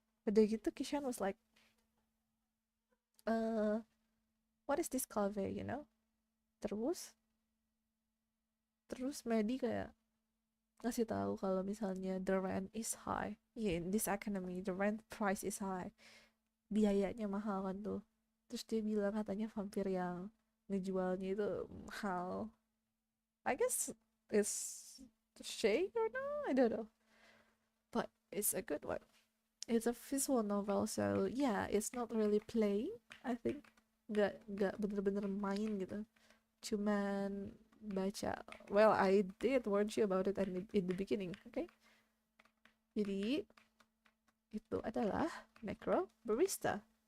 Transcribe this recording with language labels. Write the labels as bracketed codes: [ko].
[id] Udah gitu [en] Kishan was like, what is this cave, you know? [id] Terus Medi kayak ngasih tahu kalau misalnya [en] the rent is high. Yeah, in this economy the rent price is high. [id] Biayanya mahal kan tuh. Terus dia bilang katanya vampir yang ngejualnya itu mahal. [en] I guess it's shade or no, I don't know. But it's a good one. It's a visual novel, so yeah, it's not really playing. I think [id] gak bener-bener main gitu. Cuman baca. [en] Well, I did warn you about it in the beginning, okay? [id] Jadi itu adalah Necrobarista.